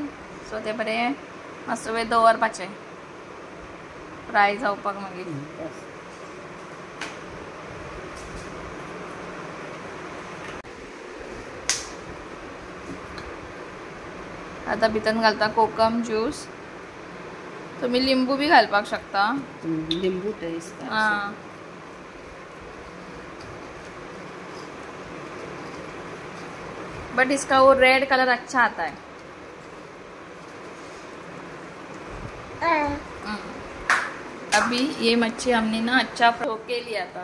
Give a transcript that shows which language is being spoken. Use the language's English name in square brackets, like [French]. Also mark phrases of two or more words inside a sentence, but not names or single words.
[Konkani] सो ते बरें मातसो वेळ दवरपाचें फ्राय जावपाक मागीर. आता भितर घालता कोकम ज्यूस. तुम्ही लिंबू भी घालपाक शकता. लिंबू टेस्ट. [Hindi] हाँ. बट इसका वो [English] red colour [Hindi] अच्छा आता है. अभी ये मच्छी हमने ना अच्छा फ्राई के लिया था.